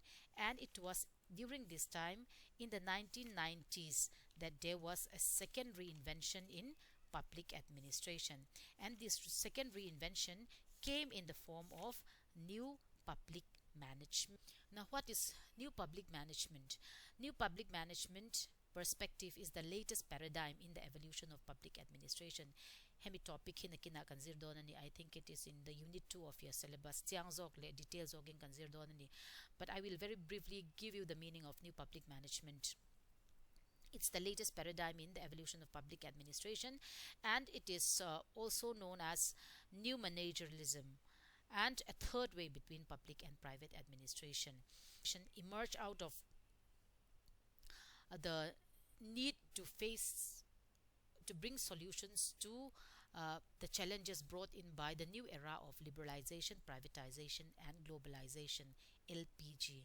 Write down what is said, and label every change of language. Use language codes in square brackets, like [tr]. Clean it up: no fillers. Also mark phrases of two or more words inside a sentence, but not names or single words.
[en] And it was during this time in the 1990s that there was a second reinvention in public administration, and this second reinvention came in the form of new public management. Now, what is new public management? New public management perspective is the latest paradigm in the evolution of public administration. [lus] Hemi topic hin kina kanzir donani, [en] I think it is in the unit 2 of your syllabus. [lus] Tiang zog le details zogin kanzir donani, [en] but I will very briefly give you the meaning of new public management. It's the latest paradigm in the evolution of public administration, and it is also known as new managerialism, and a third way between public and private administration emerged out of the need to bring solutions to the challenges brought in by the new era of liberalization, privatization, and globalization, LPG.